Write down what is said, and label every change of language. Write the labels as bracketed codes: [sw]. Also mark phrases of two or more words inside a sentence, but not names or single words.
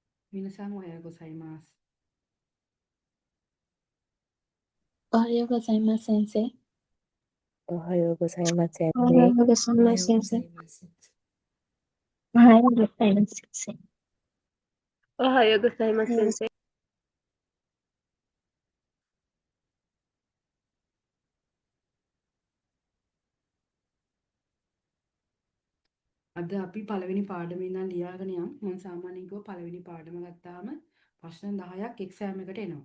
[ja] 皆さんおはようございます。おはようございます、先生。おはようございます、先おはよ生。うございます、おはようご先生。ざいます。おはようございます、先生。おはようございます、先生。 [si] අද අපි පළවෙනි පාඩමේ ඉඳන් ලියාගෙන යමු. මම සාමාන්‍යයෙන් කිව්ව පළවෙනි පාඩම ගත්තාම ප්‍රශ්න 10ක් එක්සෑම් එකට එනවා.